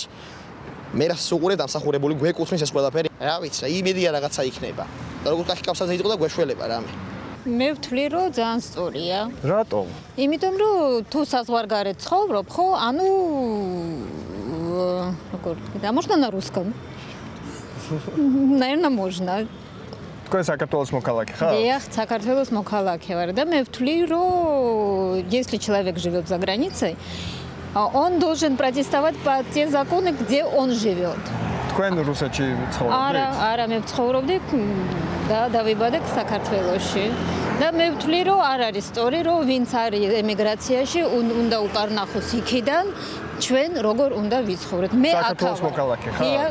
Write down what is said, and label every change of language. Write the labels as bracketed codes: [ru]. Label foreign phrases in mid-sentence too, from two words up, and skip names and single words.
[ka] მე რას უყურებ დამსახურებული გვეკუთვნის ეს ყველაფერი. რა ვიცი, იმედია რაღაცა იქნება. და როგორც კახი კავსაზე იყო და გვეშველება რამე. მე ვთვლი, რომ ძალიან სწორია. რატომ? იმიტომ რომ თუ საზღვარგარეთ ცხოვრობ, ხო, ანუ როგორ [ru] да можно на русском? Наверное, можно. [ka] თქვენ საქართველოს მოქალაქე ხარ? [ru] Я [ka] საქართველოს მოქალაქე ვარ და მე ვთვლი, რომ [ru] если человек живет за границей, он должен протестовать по те законы, где он живет. [ka] თქვენ რუსეთში ცხოვრობთ? არა, მე ცხოვრობდი და დავიბადე საქართველოში. და მე ვთვლი, რომ არ არის სწორი, რომ ვინც არის ემიგრაციაში, უნდა უკარნახოს იქიდან, ჩვენ როგორ უნდა ვიცხოვროთ. მე აქ საქართველოს მოქალაქე ხარ?